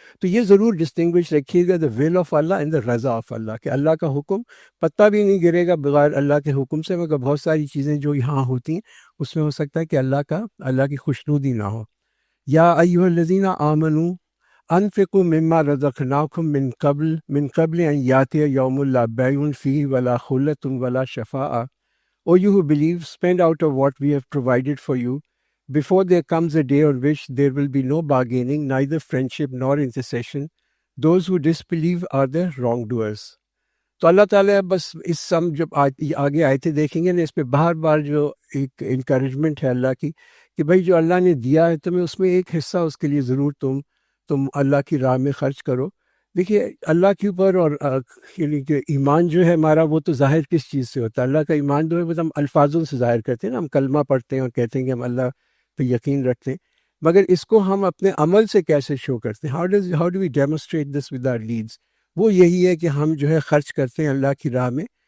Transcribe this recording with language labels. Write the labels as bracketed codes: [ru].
[ur] تو یہ ضرور ڈسٹنگوش رکھیے گا، [en] the will of Allah [ur] and the Raza of اللہ، کہ اللہ کا حکم پتہ بھی نہیں گرے گا بغیر اللہ کے حکم سے، مگر بہت ساری چیزیں جو یہاں ہوتی ہیں اس میں ہو سکتا ہے کہ اللہ کی خوشنودی نہ ہو۔ [ar] یا ایھا الذین آمنوا انفقوا مما رزقناکم من قبل ان یاتی یوم لا بیع فیہ ولا خلۃ ولا شفاعۃ. [en] O you who believe, spend out of what we have provided for you before there comes a day on which there will be no bargaining, neither friendship nor intercession. Those who disbelieve are the wrongdoers. [ur] تو اللہ تعالیٰ بس اس جب آگے آیتیں دیکھیں گے نا، اس پہ بار بار جو ایک انکریجمنٹ ہے اللہ کی کہ بھائی جو اللہ نے دیا ہے تمہیں، اس میں ایک حصہ اس کے لیے ضرور تم اللہ کی راہ میں خرچ کرو۔ دیکھیے، اللہ کے اوپر اور یعنی کہ ایمان جو ہے ہمارا وہ تو ظاہر کس چیز سے ہوتا ہے؟ اللہ کا ایمان جو ہے وہ ہم الفاظوں سے ظاہر کرتے ہیں نا، ہم کلمہ پڑھتے ہیں اور کہتے ہیں کہ ہم اللہ پہ یقین رکھتے ہیں، مگر اس کو ہم اپنے عمل سے کیسے شو کرتے ہیں؟ [en] How do we demonstrate this with our deeds? [ur] وہ یہی ہے کہ ہم جو ہے خرچ کرتے ہیں اللہ کی راہ میں،